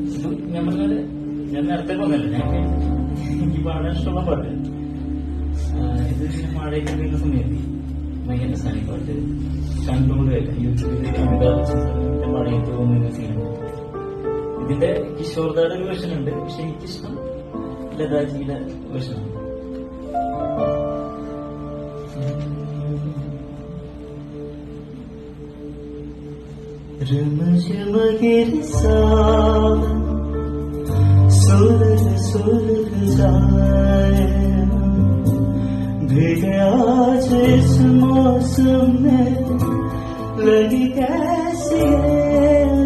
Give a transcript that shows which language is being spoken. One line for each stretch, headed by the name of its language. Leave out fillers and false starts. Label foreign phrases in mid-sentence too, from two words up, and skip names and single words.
Malayalam: ഞാൻ പറഞ്ഞാല് ഞാൻ നേരത്തെ പറഞ്ഞല്ലോ എനിക്ക് പാടാൻ ഇഷ്ടമുള്ള പാട്ട് ഇത് മഴയൊക്കെ പെയ്യുന്ന സമയത്ത് ഭയങ്കര രസമാണ് പാട്ട് കണ്ടുകൊണ്ട് കേൾക്കാം. യൂട്യൂബിൽ അമിതാഭ് ബച്ചന്റെ മഴയത്ത് പോകുന്ന സീനുണ്ട്. ഇതിന്റെ കിഷോർദായുടെ ഒരു വേർഷൻ ഉണ്ട്, പക്ഷെ എനിക്കിഷ്ടം ലതാജിയുടെ വേർഷനാണ്.
Hindi: रमझम गिर सावन सुलग सुलग जाए भीगे आज इस मौसम में लगी कैसी है